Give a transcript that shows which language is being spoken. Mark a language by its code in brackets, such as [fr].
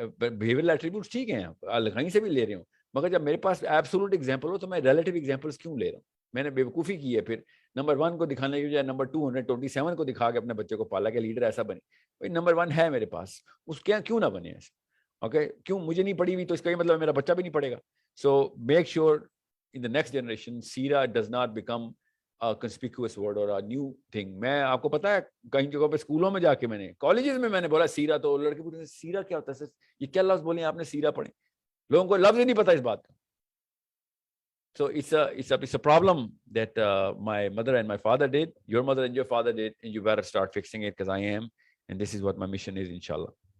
[ur] Behavioural attributes ٹھیک ہیں, کہیں سے بھی لے رہے ہوں, مگر جب میرے پاس ایبسولوٹ ایگزامپل ہو تو میں ریلیٹیو ایگزامپلس کیوں لے رہا ہوں؟ میں نے بیوقوفی کی ہے. پھر نمبر 1 کو دکھانے کی بجائے نمبر 227 کو دکھا کے اپنے بچے کو پالا کہ لیڈر ایسا بنے. بھائی نمبر 1 ہے میرے پاس, اس کے کیوں نہ بنے ایسے؟ اوکے, کیوں مجھے نہیں پڑھی ہوئی تو اس کا یہ مطلب میرا بچہ بھی نہیں پڑھے گا. [en] So make sure in the next generation سیرہ does not become a conspicuous word or a new thing. [ur] میں آپ کو پتا ہے کئی جگہوں پہ اسکولوں میں جا کے میں نے, کالجز میں نے بولا سیرہ, تو لڑکے پوچھتے سیرہ کیا ہوتا ہے سر, یہ کیا لفظ بولے آپ نے سیرہ پڑھے, لوگوں کو لفظ ہی نہیں پتا اس بات کا. [en] So it's a problem that my mother and my father did, your mother and your father did, and you better start fixing it because I am, and this is what my mission is, inshallah.